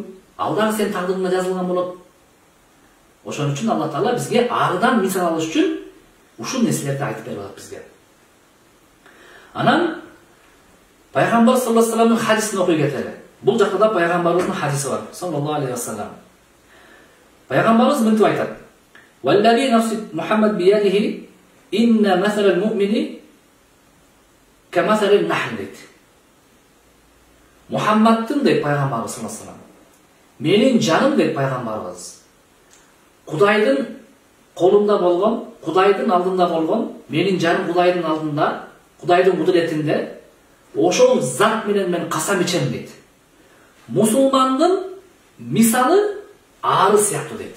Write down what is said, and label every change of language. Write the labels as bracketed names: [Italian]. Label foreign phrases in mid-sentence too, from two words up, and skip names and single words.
[Kyrgyz] Ал дагы сен тагдырыңда жазылган болот. Ошон үчүн Алла Таала бизге арыдан мисал алыш үчүн ушул нерселерди айтып берип атат бизге. Анан Пайгамбар [Arabic] صلى الله عليه وسلم [Kyrgyz] хадисин окуй кетели. Бул жакта да пайгамбарыбыздын хадиси бар. [Arabic] صلى الله عليه وسلم. [Kyrgyz] Пайгамбарыбыз мынтип айтат: [Arabic] "والذي نفس محمد بيده إن مثل المؤمن كمثل النحل" дейт. [Kyrgyz] Мухаммадтын дейт пайгамбарыбыз [Arabic] صلى الله عليه وسلم. [Kyrgyz] Менин жаным дейт пайгамбарыбыз. Кудайдын колунда болгон, Кудайдын алдында болгон, менин жаным Кудайдын алдында, Кудайдын кудуретинде, ошол зат менен мен касам ичем дейт. Мусулмандын мисалы ары сыяктуу дейт.